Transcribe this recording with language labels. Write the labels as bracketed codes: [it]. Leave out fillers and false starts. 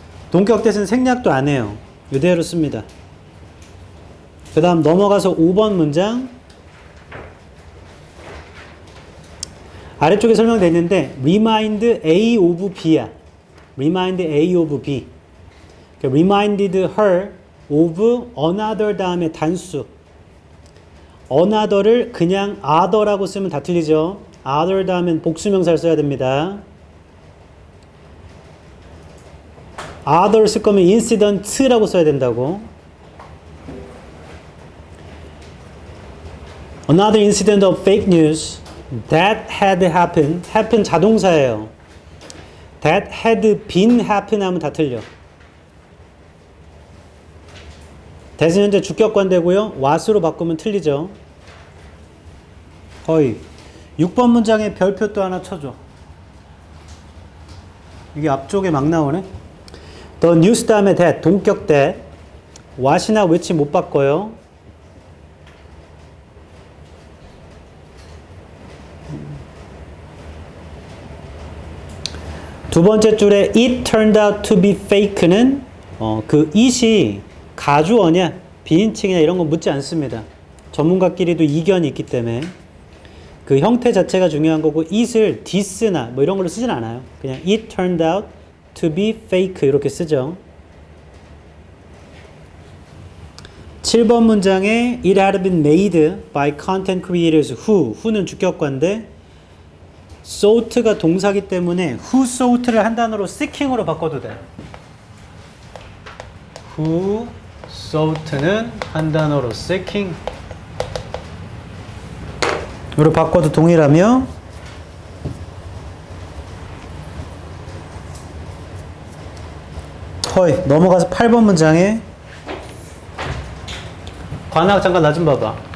[ko] 동격 that은 생략도 안 해요. 이대로 씁니다. 그 다음 넘어가서 5번 문장 아래쪽에 설명되어 있는데 [en] remind A of B [ko] 야. [en] remind A of B. reminded her of another [ko] 다음에 단수. another를 그냥 other라고 쓰면 다 틀리죠. other 다음엔 복수명사를 써야 됩니다. other 쓸 거면 incident라고 써야 된다고. [en] another incident of fake news that had happened. [ko] happen 자동사예요. [en] that had been happen [ko] 하면 다 틀려. that은 현재 주격관되고요. what으로 바꾸면 틀리죠. 거의 6번 문장에 별표 또 하나 쳐줘. 이게 앞쪽에 막 나오네. the news 다음에 that 동격 that what이나 which 못 바꿔요. 두 번째 줄에 [en] it turned out to be fake [ko] 는 그 it이 가주어냐 비인칭이냐 이런 거 묻지 않습니다. 전문가끼리도 이견이 있기 때문에 그 형태 자체가 중요한 거고 it을 this나 뭐 이런 걸로 쓰진 않아요. 그냥 [en] it turned out to be fake [ko] 이렇게 쓰죠. 7번 문장에 [en] it had been made by content creators [ko] who는 주격관데 sought가 동사기 때문에 who sought를 한 단어로 seeking으로 바꿔도 돼. who sought는 한 단어로 seeking 으로 바꿔도 동일하며 넘어가서 8번 문장에 관악 잠깐 나 좀 봐봐.